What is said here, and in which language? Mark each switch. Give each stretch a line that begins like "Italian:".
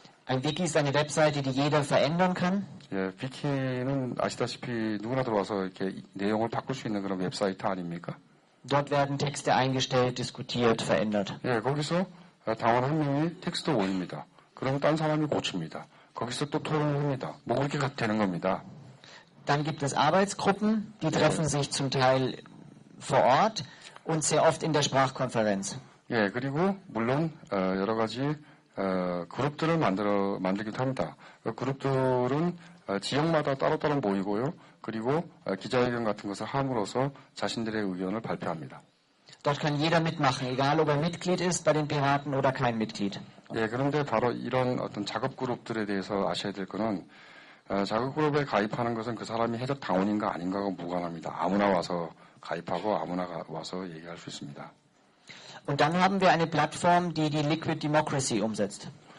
German: Ein Wiki ist eine Webseite, die jeder verändern kann.
Korean: 예, 위키는 아시다시피 누구나 들어와서 이렇게 내용을 바꿀 수 있는 그런 웹사이트 아닙니까?
German: Dort werden Texte eingestellt, diskutiert, verändert.
Korean: 예, 거기서 당원 한 명이 텍스트 올립니다. 그럼 딴 사람이 고칩니다. 거기서 또 토론을 합니다. 뭐 그렇게 되는 겁니다.
German: Dann gibt es Arbeitsgruppen, die treffen sich zum Teil vor Ort und sehr oft in der Sprachkonferenz.
Korean: 예, 그리고 물론 여러 가지 그룹들을 만들기도 합니다. 그 그룹들은 지역마다 따로따로 모이고요. 그리고 기자회견 같은 것을 함으로써 자신들의 의견을 발표합니다.
German: Dort kann jeder mitmachen, egal ob er Mitglied ist bei den Piraten oder kein Mitglied.
Korean: 예, 그런데 바로 이런 어떤 작업 그룹들에 대해서 아셔야 될 거는 작업 그룹에 가입하는 것은 그 사람이 해적 당원인가 아닌가가 무관합니다. 아무나 와서 가입하고 아무나 와서 얘기할 수 있습니다.
German: Und dann haben wir eine Plattform, die die Liquid Democracy umsetzt.